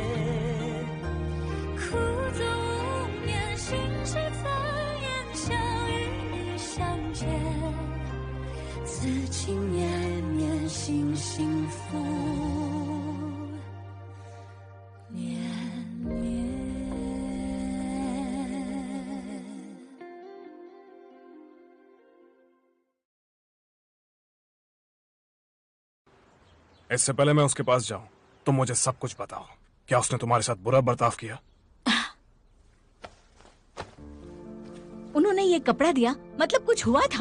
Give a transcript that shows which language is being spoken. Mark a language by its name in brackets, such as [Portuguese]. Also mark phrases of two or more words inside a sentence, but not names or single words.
[Chinese] 苦纵无眠，心事残言，相与你相见，此情绵绵，心幸福绵绵。 [Hindi] इससे पहले मैं उसके पास जाऊं, तुम मुझे सब कुछ बताओ। क्या उसने तुम्हारे साथ बुरा बर्ताव किया? उन्होंने ये कपड़ा दिया, मतलब कुछ हुआ था?